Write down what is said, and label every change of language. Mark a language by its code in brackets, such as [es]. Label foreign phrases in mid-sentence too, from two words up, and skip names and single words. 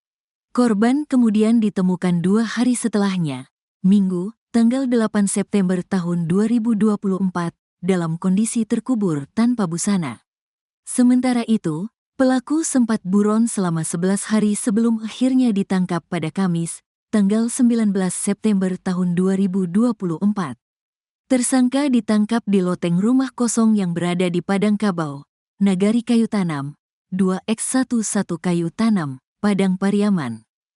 [id] Korban kemudian ditemukan 2 hari setelahnya, Minggu, tanggal 8 September tahun 2024, dalam kondisi terkubur tanpa busana. Sementara itu, pelaku sempat buron selama 11 hari sebelum akhirnya ditangkap pada Kamis, tanggal 19 September tahun 2024. Tersangka ditangkap di loteng rumah kosong yang berada di Padang Kabau, Nagari Kayu Tanam, 2x11 Kayu Tanam, Padang Pariaman.